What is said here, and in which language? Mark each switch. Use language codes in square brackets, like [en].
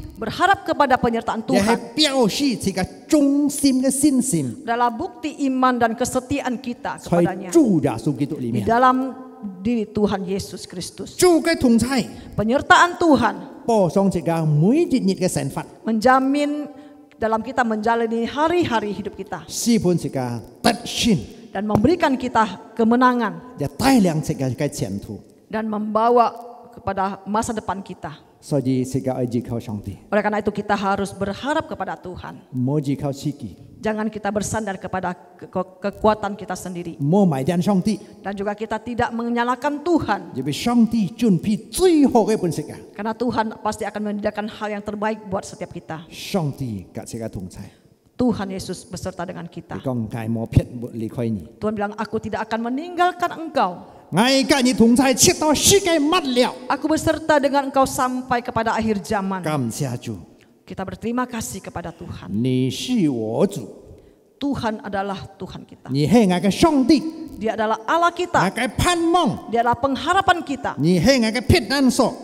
[id] Berharap kepada penyertaan [yue] 亦係 [id] Tuhan [yue] 表示自己忠心嘅信心， [id] adalah bukti iman dan kesetiaan kita [yue] 在 [id] kepadanya [yue] 主耶穌基督裏 [id] di [yue] 面， [id] dalam diri Tuhan Yesus Kristus. [yue] 主嘅同在， [id] Penyertaan Tuhan [yue] 保障自己每一日嘅生活， [id] menjamin dalam kita menjalani hari-hari hidup kita [yue] 使伴自己得勝， [id] dan memberikan kita kemenangan [yue] 亦帶領自己嘅前途， [id] dan membawa kepada masa depan kita. [yue] 所以自己愛依靠上帝， [id] Oleh karena itu kita harus berharap kepada Tuhan. [yue] 唔好依靠自己， [id] Jangan kita bersandar kepada kekuatan kita sendiri. [yue] 唔好埋怨上帝。 [id] Dan juga kita tidak menyalahkan Tuhan. [yue] 因為上帝準備最好嘅本色啊！ [id] Karena Tuhan pasti akan menyediakan hal yang terbaik buat setiap kita. [yue] 上帝及自己同在， [id] Tuhan Yesus beserta dengan kita. [yue] 佢講愛冇撇沒離開你， [id] Tuhan bilang, aku tidak akan meninggalkan engkau. [yue] 愛跟你同在，直到世界末了。 [id] Aku beserta dengan engkau sampai kepada akhir zaman. [yue] 感謝主， [id] Kita berterima kasih kepada Tuhan. [yue] 你是我主， [id] Tuhan adalah Tuhan kita. [yue] 你係我嘅上帝， [id] Dia adalah Allah [yue] 我 [id] kita. [yue] 嘅盼望， [id] Dia adalah pengharapan kita. [yue] 你係我嘅避難所，